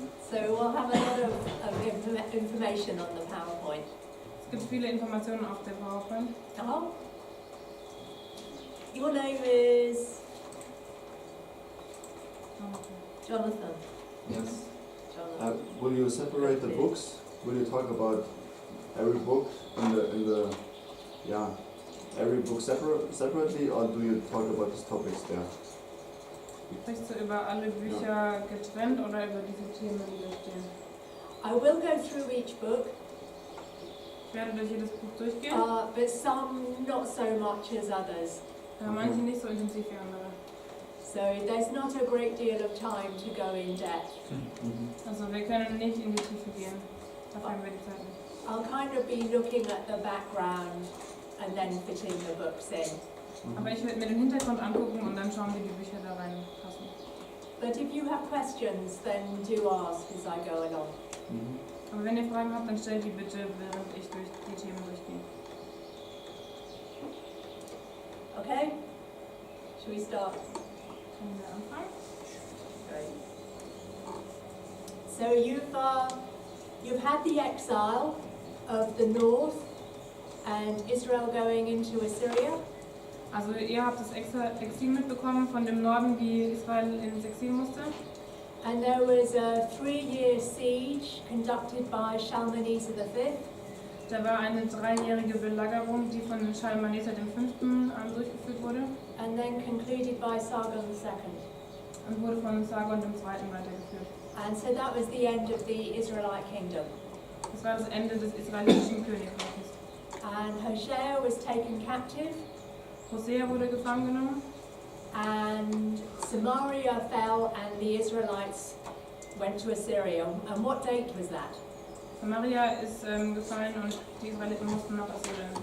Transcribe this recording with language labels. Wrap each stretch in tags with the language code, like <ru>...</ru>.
<en>So we'll have a lot of information on the PowerPoint.</en> <de>Es gibt viele Informationen auf der PowerPoint.</de> <en>Oh. Your name is Jonathan. Yes. Jonathan. Will you separate the books? Will you talk about every book in the every book separately, or do you talk about these topics there?</en> <de>Sprichst du über alle Bücher getrennt oder über diese Themen, die da stehen?</de> <en>I will go through each book,</en> <de>Ich werde durch jedes Buch durchgehen,</de> <en>but some not so much as others.</en> <de>manche nicht so intensiv wie andere.</de> <en>So there's not a great deal of time to go in depth.</en> <de>Also wir können nicht in die Tiefe gehen. Dafür haben wir die Zeit nicht.</de> <en>I'll kind of be looking at the background and then fitting the books in.</en> <de>Aber ich werde mir den Hintergrund angucken und dann schauen, wie die Bücher da reinpassen.</de> <en>But if you have questions, then do ask as I go along.</en> <de>Aber wenn ihr Fragen habt, dann stellt die bitte, während ich durch die Themen durchgehe.</de> <en>Okay? Shall we start?</en> <de>Können wir anfangen?</de> <en>Great. So you've had the exile of the north and Israel going into Assyria.</en> <de>Also ihr habt das Exil mitbekommen von dem Norden, wie Israel ins Exil musste.</de> <en>And there was a 3-year siege conducted by Shalmaneser V.</en> <de>Da war eine 3-jährige Belagerung, die von Schalmaneser V. Durchgeführt wurde</de> <en>And then concluded by Sargon II.</en> <de>und wurde von Sargon II. Weitergeführt.</de> <en>And so that was the end of the Israelite kingdom.</en> <de>Das war das Ende des israelitischen Königreiches.</de> <en>And Hosea was taken captive,</en> <de>Hosea wurde gefangen genommen</de> <en>and Samaria fell, and the Israelites went to Assyria. And what date was that?</en> <de>Samaria ist gefallen und die Israeliten mussten nach Assyrien.</de>